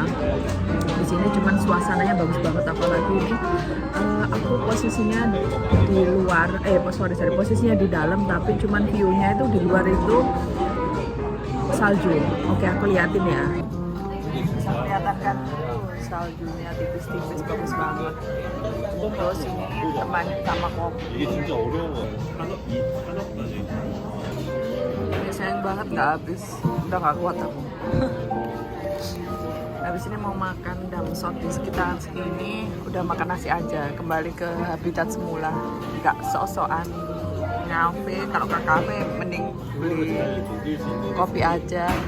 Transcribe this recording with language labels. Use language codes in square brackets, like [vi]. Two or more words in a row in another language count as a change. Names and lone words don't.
[id] Di sini cuman suasananya bagus banget, apalagi ini aku posisinya di luar, posisinya di dalam, tapi cuman view-nya itu di luar itu salju. Oke, aku liatin ya. Bisa kelihatan kan saljunya tipis-tipis, bagus banget. Terus ini temani sama kopi. [ko] 이게 진짜 어려운 거예요. 한옥까지. [id] Ini sayang banget nggak habis, udah nggak kuat aku. Habis ini mau makan damsot di sekitaran sini. Udah makan nasi aja, kembali ke habitat semula, nggak sok-sokan ngafe. Kalau ke kafe mending beli kopi aja.